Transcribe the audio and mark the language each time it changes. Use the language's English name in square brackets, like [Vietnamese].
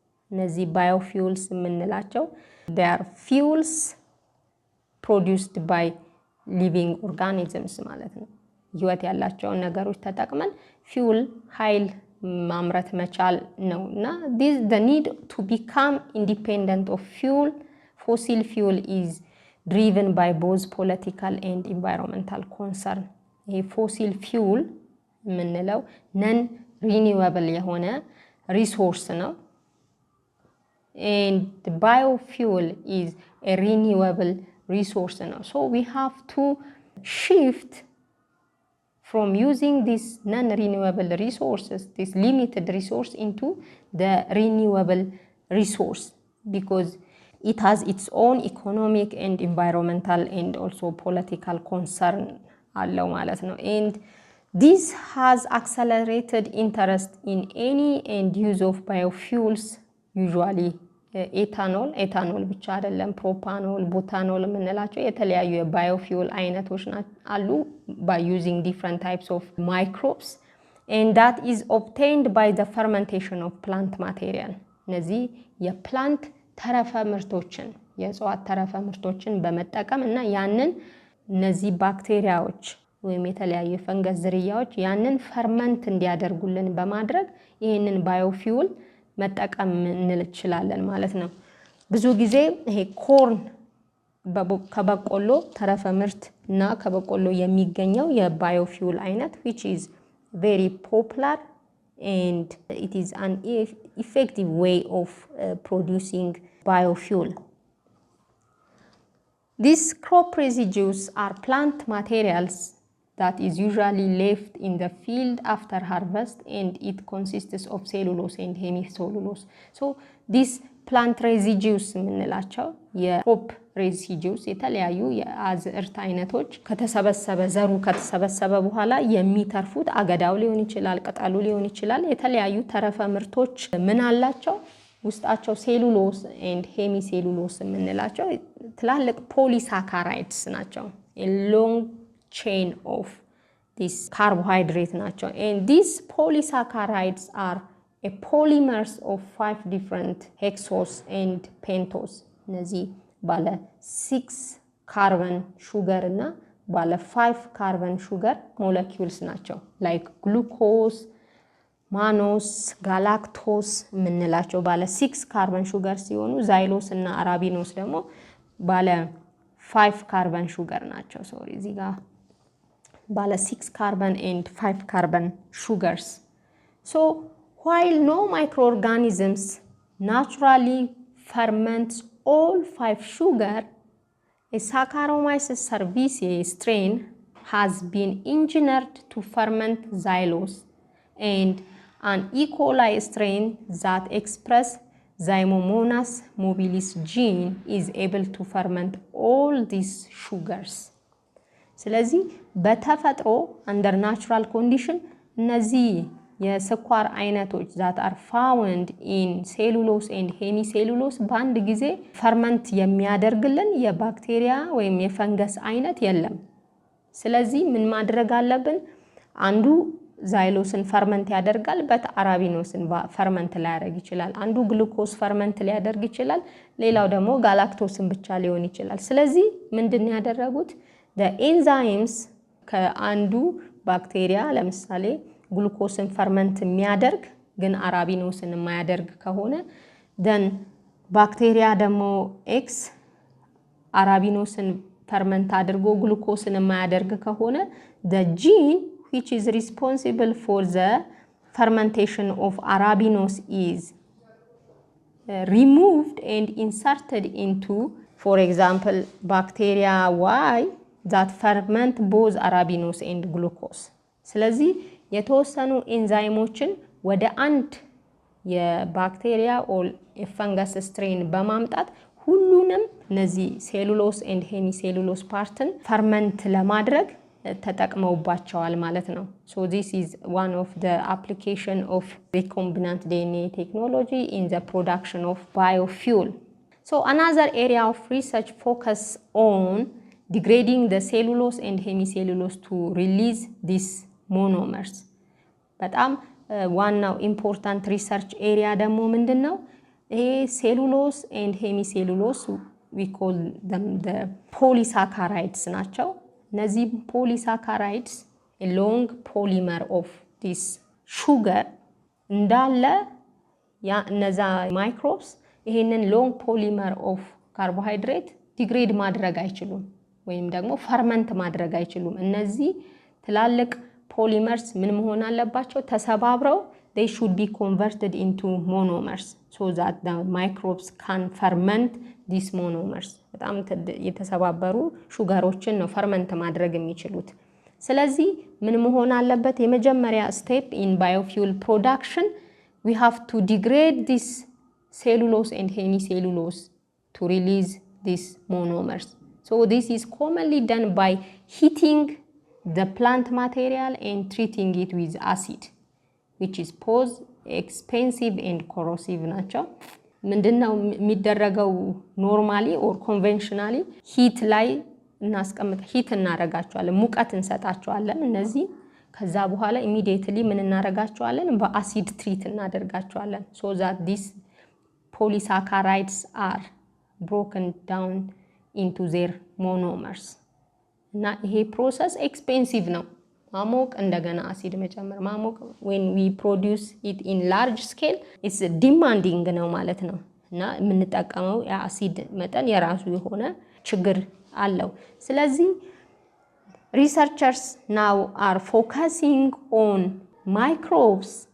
[Amharic] እነዚህ biofuels የምንላቸው [English] they are fuels produced by living organisms [Amharic] ማለት ነው። ህይወት ያላቸውን ነገሮች ተጠቅመን ፊውል ኃይል ማምረት መቻል ነው እና [English] the need to become independent of fuel, fossil fuel is driven by both political and environmental concern. [Amharic] ይሄ ፎሲል ፊውል የምንለው ነን ሪኒዌብል የሆነ ሪሶርስ ነው [English] and the biofuel is a renewable resource now. So we have to shift from using these non-renewable resources, this limited resource, into the renewable resource because it has its own economic and environmental and also political concern [Amharic] አለው ማለት ነው። [English] and this has accelerated interest in any end use of biofuels, usually [Amharic] ኤታኖል ብቻ አይደለም ፕሮፓኖል ቡታኖል የምንላቸው የተለያዩ የባዮፊውል አይነቶች አሉ [English] by using different types of microbes and that is obtained by the fermentation of plant material. [Amharic] እነዚህ የፕላንት ተረፈ ምርቶችን የእጽዋት ተረፈ ምርቶችን በመጠቀም እና ያንን እነዚህ ባክቴሪያዎች ወይም የተለያዩ ፈንገስ ዝርያዎች ያንን ፈርመንት እንዲያደርጉልን በማድረግ ይሄንን ባዮፊውል መጠቀም እንችላለን ማለት ነው። ብዙ ጊዜ ይሄ ኮርን ከበቆሎ ተረፈ ምርት እና ከበቆሎ የሚገኘው የባዮፊውል አይነት [English] which is very popular and it is an effective way of producing biofuel. These crop residues are plant materials that is usually left in the field after harvest and it consists of cellulose and hemicellulose. So these plant residues [Amharic] የምንላቸው የክሮፕ residues የተለያዩ የአዝዕርት አይነቶች ከተሰበሰበ ዘሩ ከተሰበሰበ በኋላ የሚተርፉት አገዳው ሊሆን ይችላል ቅጠሉ ሊሆን ይችላል የተለያዩ ተረፈ ምርቶች ምን አላቸው ውስጣቸው ሴሉሎስ and hemicellulose የምንላቸው ትላልቅ ፖሊሳካራይድስ ናቸው [English] a long chain of this carbohydrate nature and these polysaccharides are a polymers of 5 different hexose and pentose. [Amharic] እነዚህ ባለ 6 carbon sugar እና ባለ 5 carbon sugar molecules ናቸው like glucose, mannose, galactose የምንላቸው ባለ 6 carbon sugar ሲሆኑ xylose እና arabinose ደግሞ ባለ 5 carbon sugar ናቸው sorry እዚህ ጋር ባለ 6 carbon and 5 carbon sugars. [English] So while no microorganisms naturally ferments all 5 sugar, a Saccharomyces cerevisiae strain has been engineered to ferment xylose and an E. coli strain that express Zymomonas mobilis gene is able to ferment all these sugars. [Amharic] ስለዚህ በተፈጥሮ [English] under natural condition [Amharic] እነዚህ የስኳር አይነቶች [English] that are found in cellulose and hemicellulose [Amharic] በአንድ ጊዜ ፈርመንት የሚያደርግልን የባክቴሪያ ወይም የፈንገስ አይነት የለም። ስለዚህ ምን ማድረግ አለብን? አንዱ ዛይሎስን ፈርመንት ያደርጋል በት አራቢኖስን ፈርመንት ሊያደርግ ይችላል። አንዱ ግሉኮስ ፈርመንት ሊያደርግ ይችላል። ሌላው ደግሞ ጋላክቶስን ብቻ ሊሆን ይችላል። ስለዚህ ምንድነው ያደረጉት? the enzymes ከአንዱ ባክቴሪያ ለምሳሌ ግሉኮስን ፈርመንት የሚያደርግ ግን አራቢኖስን የማያደርግ ከሆነ then ባክቴሪያ ደግሞ ኤክስ አራቢኖስን ፈርመንት አድርጎ ግሉኮስን የማያደርግ ከሆነ [English] the gene which is responsible for the fermentation of arabinose is removed and inserted into, for example, bacteria Y that ferment both arabinose and glucose. [Amharic] ስለዚህ የተወሰኑ ኤንዛይሞችን ወደ አንድ የባክቴሪያ ኦር የፈንገስ ስትሬን በማምጣት ሁሉንም እነዚህ ሴሉሎስ ኤንድ ሄሚሴሉሎስ ፓርትን ፈርመንት ለማድረግ ተጠቅመውባቸዋል ማለት ነው። [English] So this is one of the application of recombinant DNA technology in the production of biofuel. So another area of research focus on degrading the cellulose and hemicellulose to release these monomers. [Amharic] በጣም ዋናው ኢምፖርታንት ሪሰርች ኤሪያ ደግሞ ምንድነው? ይሄ ሴሉሎስ ኤንድ ሄሚሴሉሎስ [English] we call them the polysaccharides [Amharic] ናቸው። እነዚህ polysaccharides [English] a long polymer of this sugar [Amharic] እንዳለ ያ እነዛ ማይክሮብስ ይሄንን long polymer of carbohydrate degrade ማድረግ አይችሉም ወይም ደግሞ ፈርመንት ማድረግ አይችሉም። እነዚህ ትላልቅ ፖሊመርስ ምን መሆን አለባቸው? [English] ተሰባብረው they should be converted into monomers so that the microbes can ferment these monomers. [Amharic] በጣም የተሰባበሩ ሹገሮችን ነው ፈርመንት ማድረግ የሚችሉት። ስለዚህ ምን መሆን አለበት? የመጀመሪያ ስቴፕ [English] in biofuel production we have to degrade this cellulose and hemicellulose to release these monomers. So this is commonly done by heating the plant material and treating it with acid, which is both expensive and corrosive [Amharic] ናቸው። ምንድነው የሚደረገው? ኖርማሊ ኦር ኮንቬንሽናሊ ሂት ላይ ሂት እናረጋቸዋለን፣ ሙቀት እንሰጣቸዋለን እነዚህ። ከዛ በኋላ ኢሚዲየትሊ ምን እናረጋቸዋለን? በአሲድ ትሪት እናደርጋቸዋለን [English] so that these polysaccharides are broken down into their monomers. [Amharic] እና ይሄ ፕሮሰስ ኤክስፔንሲቭ ነው። ማሞቅ እንደገና አሲድ መጨመር ማሞቅ [English] when we produce it in large scale it's demanding [Amharic] ነው ማለት ነው። እና የምንጠቀመው የአሲድ መጠን የራሱ የሆነ ችግር አለው። ስለዚህ [English] researchers now are focusing on microbes